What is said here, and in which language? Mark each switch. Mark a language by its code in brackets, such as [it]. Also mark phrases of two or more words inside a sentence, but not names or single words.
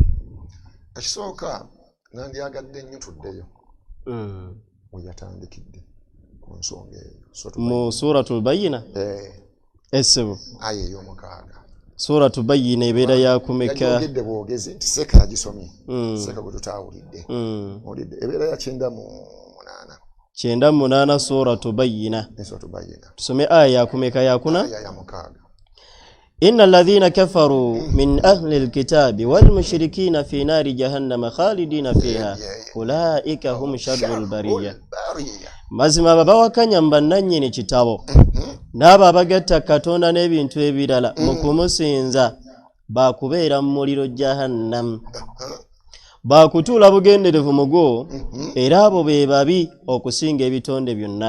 [lg] Ekisooka nandyagadde nnyo tuddeyo we yatandikidde ku nsonga eyo mu Suratul Bayyina. Essebo aya ey'omukaaga Suratul Bayyina ebeera yakumeka yagidde bwogezi nti seeka yagisomye seeka gwe tutaawulidde olidde ebeera ya 98 Suratul Bayyina. Suratul Bayyina tusome aya yakumeka yakuna. aya ya mukaaga. [ar] إن الذين كفروا من أهل الكتاب والمشركين في نار جهنم خالدين فيها أولئك هم شر البرية. [lg] mazima babawakanya mbannannyini kitabo n'abo abagatta Katonda n'ebintu ebirala mu kumusinza baakubeera mu muliro Jahannam. Baakutuula bugenderevu mugo era abo be babi okusinga ebitonde byonna.